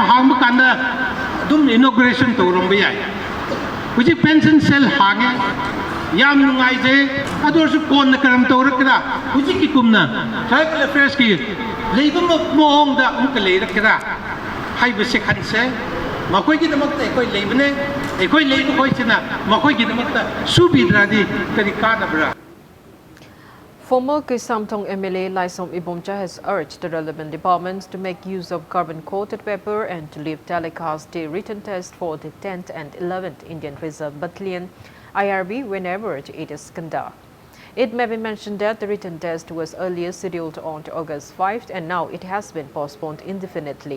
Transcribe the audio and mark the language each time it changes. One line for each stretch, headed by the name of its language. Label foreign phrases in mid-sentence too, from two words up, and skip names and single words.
Manipuri: ꯍꯥꯡꯕ ꯀꯥꯟꯗ ꯑꯗꯨꯝ ꯏꯅꯣꯒ꯭ꯔꯦꯁꯟ ꯇꯧꯔꯝꯕ ꯌꯥꯏ ꯍꯧꯖꯤꯛ
English: pension cell
Manipuri: ꯍꯥꯡꯉꯦ ꯌꯥꯝ ꯅꯨꯡꯉꯥꯏꯖꯩ ꯑꯗꯨ ꯑꯣꯏꯔꯁꯨ ꯀꯣꯟꯅ ꯀꯔꯝ ꯇꯧꯔꯛꯀꯦꯔꯥ ꯍꯧꯖꯤꯛꯀꯤ ꯀꯨꯝꯅ
English: tribal affairs
Manipuri: ꯂꯩꯕ ꯃꯑꯣꯡꯗ ꯑꯃꯨꯛꯀ ꯂꯩꯔꯛꯀꯦꯔꯥ ꯍꯥꯏꯕꯁꯦ ꯈꯟꯁꯦ ꯃꯈꯣꯏꯒꯤꯗꯃꯛꯇ ꯑꯩꯈꯣꯏ ꯂꯩꯕꯅꯦ ꯑꯩꯈꯣꯏ ꯂꯩꯕ ꯈꯣꯏꯁꯤꯅ ꯃꯈꯣꯏꯒꯤꯗꯃꯛꯇ ꯁꯨꯕꯤꯗ꯭ꯔꯗꯤ ꯀꯔꯤ ꯀꯥꯟꯅꯕ꯭ꯔꯥ.
English: Former Kisamtong MLA Laisom Ibomcha has urged the relevant departments to make use of carbon-coated paper and to leave telecast the written test for the 10th and 11th Indian Reserve Battalion IRB whenever it is conducted. It may be mentioned that the written test was earlier scheduled on to August 5th and now it has been postponed indefinitely.